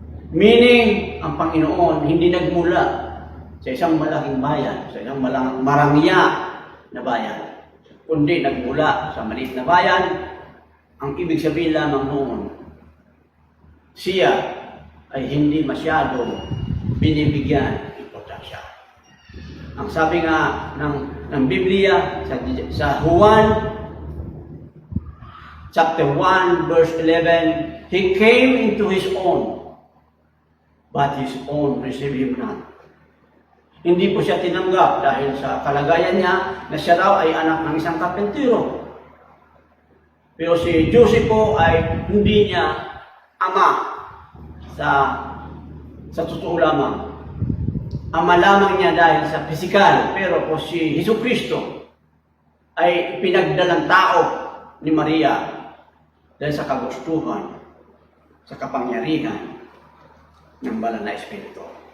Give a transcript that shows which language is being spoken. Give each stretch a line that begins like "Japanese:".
Filipino: Meaning, ang Panginoon hindi nagmula sa isang malaking bayan, sa isang marangya na bayan, kundi nagmula sa maliit na bayan. Ang ibig sabihin lamang noon, siya ay hindi masyado binibigyan importansya. Ang sabi nga ng Biblia sa Juan chapter 1 verse 11,
English: He came into His own, but His own received Him not.
Filipino: Hindi po siya tinanggap dahil sa kalagayan niya na siya raw ay anak ng isang karpentero. Pero si Joseph po ay hindi niya ama sa totoo lamang. Ama lamang niya dahil sa pisikal, pero po si Jesucristo ay pinagdalang tao ni Maria dahil sa kagustuhan, sa kapangyarihan ng banal na Espiritu.